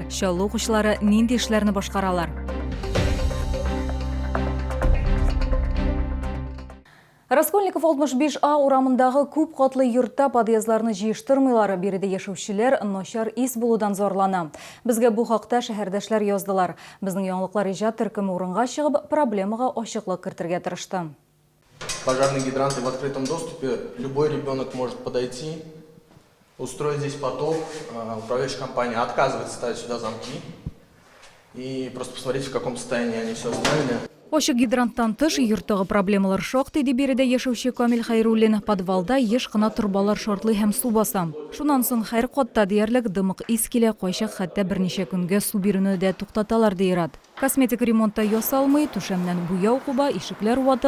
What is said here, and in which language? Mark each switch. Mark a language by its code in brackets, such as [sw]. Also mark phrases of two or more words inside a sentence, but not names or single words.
[tt] Чаллы укучылары нинди эшләрне башкаралар? Раскольников 65А урамындагы күп катлы йортта подъездларны җыештырмыйлар, биредә яшәүчеләр начар ис булудан зарлана. Безгә бу хакта шәһәрдәшләр яздылар. Безнең яңалыклар иҗат төркеме урынга чыгып, проблемага ачыклык кертергә тырышты. [ru] Пожарные гидранты в открытом доступе. Любой ребенок может подойти, устроить здесь потоп. Управляющая компания отказывается ставить сюда замки. И просто посмотрите, в каком состоянии они все оставили. [tt] Ачык гидранттан тыш йорттагы проблемалар шактый дип биредә яшәүче Камил Хайруллин. Подвалда еш кына турбалар шартлы һәм су баса. Шуннан соң һәр катта диярлек дымык ис килә, кайчак хәтта берничә көнгә су бирүне дә туктаталар диерат. Косметик ремонтта ясалмый, түшәмнән буяу куба, ишекләр ватык.